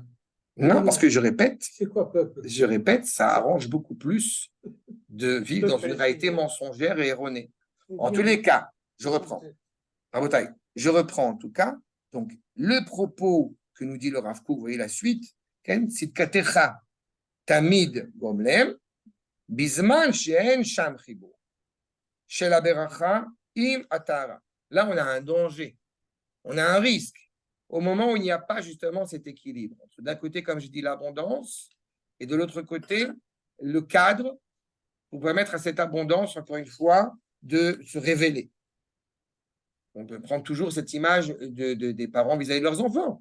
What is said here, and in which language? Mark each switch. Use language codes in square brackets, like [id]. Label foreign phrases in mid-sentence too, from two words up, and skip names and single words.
[fr] Non, parce que je répète, C'est quoi peuple? Je répète, ça arrange beaucoup plus de vivre dans une réalité mensongère et erronée. En tous les cas, je reprends. Je reprends en tout cas. Donc, le propos que nous dit le Rav Kook, vous voyez la suite, [he] צדקתך תמיד גומלם, בזמן שאין שם חיבור, של הברכה עם עטרה. [fr] Là, on a un danger, on a un risque. Au moment où il n'y a pas justement cet équilibre. D'un côté, comme je dis, l'abondance, et de l'autre côté, le cadre pour permettre à cette abondance, encore une fois, de se révéler. On peut prendre toujours cette image des parents vis-à-vis de leurs enfants.